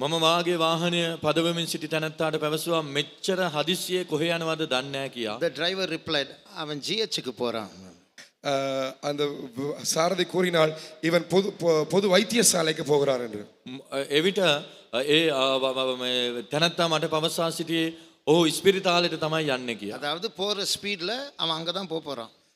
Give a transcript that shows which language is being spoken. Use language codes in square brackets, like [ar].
[si] මම වාගේ වාහනය පදවමින් සිටි තැනැත්තාට පැවසුවා මෙච්චර හදිස්සියේ කොහේ යනවද දන්නේ නැහැ කියා. [en] The driver replied, [ta] அவன் GHக்கு போறான். அந்த சாரதி கூறினாள், இவன் பொது வைத்தியசாலைக்கு போகிறான் என்று. [si] එවිට ඒ තැනැත්තා මට පවසා සිටියේ ඔහු ඉස්පිරිතාලෙට තමයි යන්නේ කියා. [ta] அதாவது போற ஸ்பீட்ல அவன் அங்க தான் போறான்.